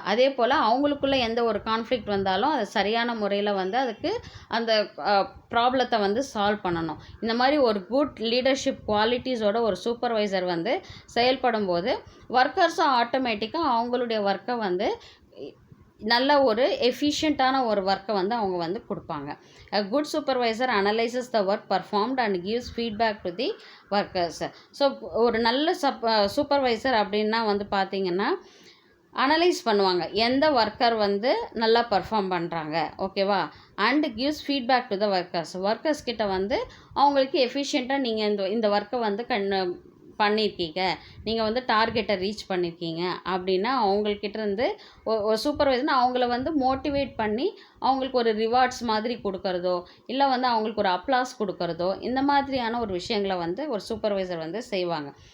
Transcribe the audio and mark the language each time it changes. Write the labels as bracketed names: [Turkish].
[Tamil] அதே போல் அவங்களுக்குள்ளே எந்த ஒரு கான்ஃப்ளிக்ட் வந்தாலும் அதை சரியான முறையில் வந்து அதுக்கு அந்த ப்ராப்ளத்தை வந்து சால்வ் பண்ணணும். இந்த மாதிரி ஒரு குட் லீடர்ஷிப் குவாலிட்டிஸோட ஒரு சூப்பர்வைசர் வந்து செயல்படும் போது ஒர்க்கர்ஸும் ஆட்டோமேட்டிக்காக அவங்களுடைய ஒர்க்கை வந்து நல்ல ஒரு எஃபிஷியண்ட்டான ஒரு ஒர்க்கை வந்து அவங்க வந்து கொடுப்பாங்க. [English] A good supervisor analyzes the work performed and gives feedback to the workers. [Tamil] So ஒரு நல்ல சூப்பர்வைசர் அப்படின்னா வந்து பார்த்திங்கன்னா அனலைஸ் பண்ணுவாங்க எந்த ஒர்க்கர் வந்து நல்லா பர்ஃபார்ம் பண்ணுறாங்க. ஓகேவா. [English] and gives feedback to the workers [Tamil] கிட்ட வந்து அவங்களுக்கு எஃபிஷியண்ட்டாக நீங்கள் இந்த ஒர்க்கை வந்து பண்ணியிருக்கீங்க, நீங்கள் வந்து டார்கெட்டை ரீச் பண்ணியிருக்கீங்க அப்படின்னா அவங்கக்கிட்ட இருந்து ஒரு சூப்பர்வைசர்னா அவங்கள வந்து மோட்டிவேட் பண்ணி அவங்களுக்கு ஒரு ரிவார்ட்ஸ் மாதிரி கொடுக்கறதோ இல்லை வந்து அவங்களுக்கு ஒரு அப்ளாஸ் கொடுக்கறதோ இந்த மாதிரியான ஒரு விஷயங்களை வந்து ஒரு சூப்பர்வைசர் வந்து செய்வாங்க.